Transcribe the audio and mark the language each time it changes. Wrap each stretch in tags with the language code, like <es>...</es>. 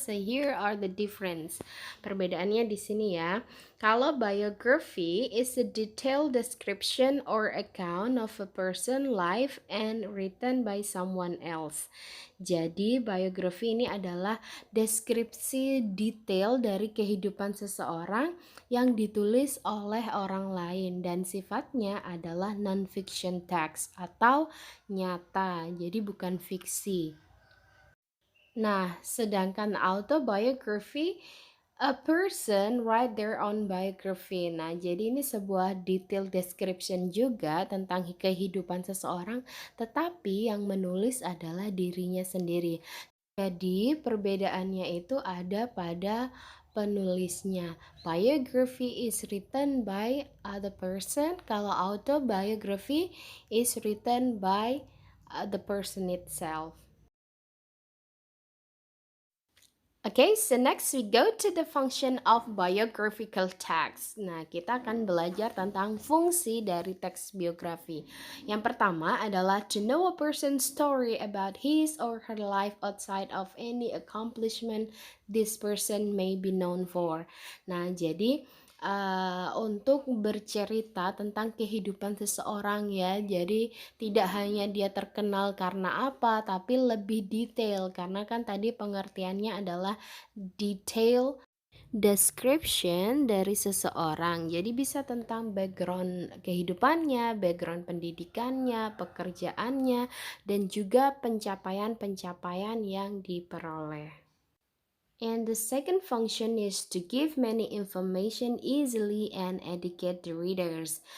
<en>So, here are the difference.</en> <id>Perbedaannya di sini ya.</id> <en>Kalau biography is a detailed description or account of a person life and written by someone else.</en> <id>Jadi, biografi ini adalah deskripsi detail dari kehidupan seseorang yang ditulis oleh orang lain dan sifatnya adalah non-fiction text atau nyata, jadi bukan fiksi. Nah, sedangkan</id> <en>autobiography, a person write their own biography.</en> <id>Nah, jadi ini sebuah detail description juga tentang kehidupan seseorang, tetapi yang menulis adalah dirinya sendiri. Jadi perbedaannya itu ada pada penulisnya.</id> <en>Biography is written by other person, kalau autobiography is written by the person itself. Okay, so next we go to the function of biographical text.</en> <id>Nah, kita akan belajar tentang fungsi dari teks biografi. Yang pertama adalah</id> <en>to know a person's story about his or her life outside of any accomplishment this person may be known for.</en> <id>Nah, jadi untuk bercerita tentang kehidupan seseorang ya. Jadi tidak hanya dia terkenal karena apa, tapi lebih detail karena kan tadi pengertiannya adalah detail description dari seseorang. Jadi bisa tentang background kehidupannya, background pendidikannya, pekerjaannya, dan juga pencapaian-pencapaian yang diperoleh.</id> <en>And the second function is to give many information easily and educate the readers.</en>